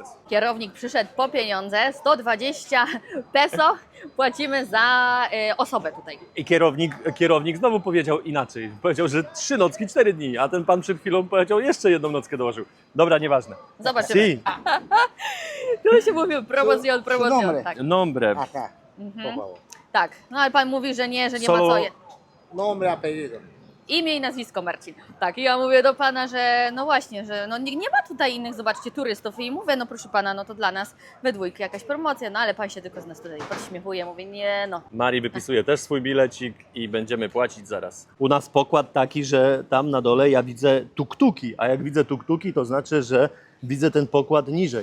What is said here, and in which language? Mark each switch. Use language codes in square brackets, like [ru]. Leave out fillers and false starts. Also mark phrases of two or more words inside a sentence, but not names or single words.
[pl] Kierownik przyszedł po pieniądze, 120 peso płacimy za osobę tutaj. I kierownik znowu powiedział inaczej. Powiedział, że 3 nocki, 4 dni, a ten pan przed chwilą powiedział, jeszcze 1 nockę dołożył. Dobra, nieważne. Zobaczymy. [es] Si, [pl] Tu się mówi promocjon, [es] nombre. [pl] tak. [es] nombre. Acá, por favor. [pl] Tak, no ale pan mówi, że nie [es] Solo- [pl] ma co je. [es] Nombre, apellido. [pl] Imię i nazwisko Marcin. Tak, i ja mówię do pana, że no właśnie, że no nie ma tutaj innych, zobaczcie, turystów. I mówię, no proszę pana, no to dla nas we dwójkę jakaś promocja, no ale pan się tylko z nas tutaj podśmiechuje. Mówię, nie no. Mari wypisuje też swój bilecik i będziemy płacić zaraz. U nas pokład taki, że tam na dole ja widzę tuktuki, a jak widzę tuktuki, to znaczy, że widzę ten pokład niżej.